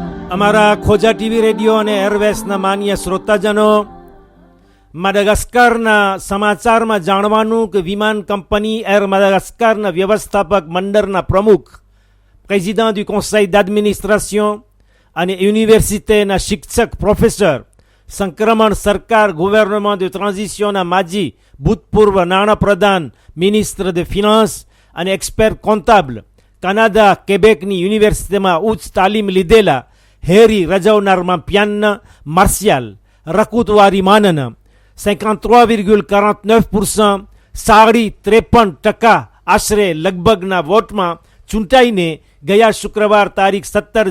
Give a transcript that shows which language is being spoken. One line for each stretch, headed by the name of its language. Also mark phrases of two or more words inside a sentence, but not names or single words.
Gujarati: અમારા ખોજા ટીવી રેડિયો અને એરવેસના માન્ય શ્રોતાજનો, માડાગાસ્કરના સમાચારમાં જાણવાનું કે વિમાન કંપની એર માડાગાસ્કરના વ્યવસ્થાપક મંડળના પ્રમુખ,
French: président du conseil d'administration
Gujarati: અને યુનિવર્સિટીના શિક્ષક પ્રોફેસર, સંક્રમણ સરકાર
French: gouvernement de transition
Gujarati: ના માજી ભૂતપૂર્વ નાણાપ્રધાન,
French: ministre de finance
Gujarati: અને
French: expert comptable,
Gujarati: કનાડા કેબેકની યુનિવર્સિટીમાં ઉચ્ચ તાલીમ લીધેલા હેરી રજવનારમાં પ્યાન માર્શિયાલ રકુતવારી માનન 53,49% 53% આશરે લગભગના વોટમાં ચૂંટાઈને ગયા શુક્રવાર તારીખ 17